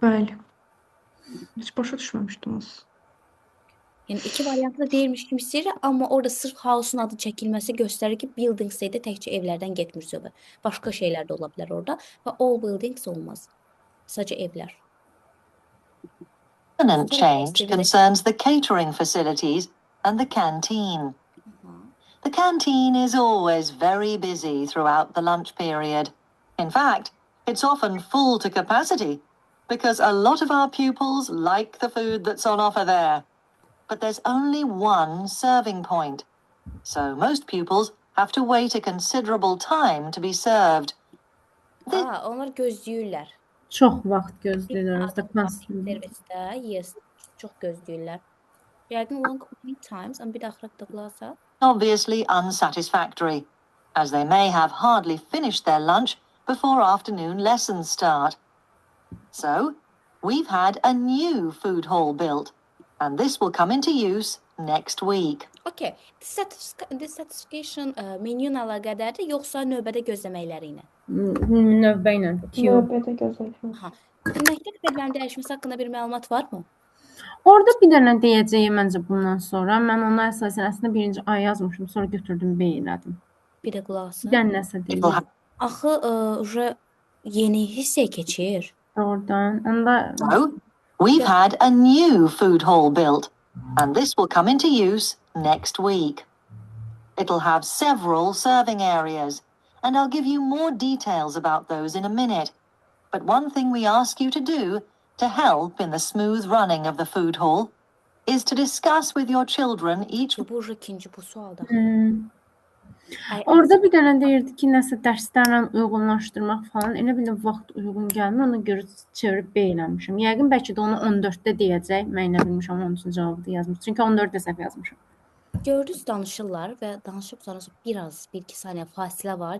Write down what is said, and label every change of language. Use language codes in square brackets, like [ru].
[az] bəli. Heç başa düşməmişdim onu. Yəni iki variantda deyirmiş kimi hiss eləyirik, amma orada sırf house-un adı çəkilməsi göstərir ki, buildings də təkcə evlərdən getmir söhbət. Başqa şeylər də ola bilər orada və all buildings olmaz. Sadəcə evlər. [en] permanent change concerns the catering facilities and the canteen. The canteen is always very busy throughout the lunch period. In fact, it's often full to capacity because a lot of our pupils like the food that's on offer there. But there's only one serving point, so most pupils have to wait a considerable time to be served. [az] Onlar gözləyirlər. Çox vaxt gözləyirlər. Özdə konsul. servisdə, yes, çox gözləyirlər. Yəqin long waiting times, amma bir də axıra qulasa. [en] Obviously unsatisfactory, as they may have hardly finished their lunch before afternoon lessons start. So, we've had a new food hall built, and this will come into use next week. [az] Okay, dissatisfaction menyu ilə əlaqədardır, yoxsa növbədə gözləməkləri ilə? Növbə ilə. Queue. Növbədə gözləyək. Aha. Məktəb tədbirlərinin dəyişməsi haqqında bir məlumat varmı? Orada bir dənə deyəcəyim məncə bundan sonra. Mən ona əsasən əslində birinci ay yazmışım, sonra götürdüm B elədim. Bir də qulaq Bir asın. dənə nəsə [en] It will [az] deyim. Axı uje yeni hissəyə keçir. Oradan. Onda [en] So, we've had a new food hall built, and this will come into use next week. It'll have several serving areas, and I'll give you more details about those in a minute. But one thing we ask you to do to help in the smooth running of the food hall is to discuss with your children each [az] Bu uje ikinci bu sualda. orada bir dənə deyirdi ki, nəsə dərslərlə uyğunlaşdırmaq falan. Elə bir də vaxt uyğun gəlmir, ona görə çevirib B eləmişəm. Yəqin bəlkə də onu 14-də deyəcək. Mən nə bilmişəm, onun üçün cavabı da yazmış. Çünki 14-də səhv yazmışam. Gördünüz danışırlar və danışıb sonra biraz 1-2 saniyə fasilə var.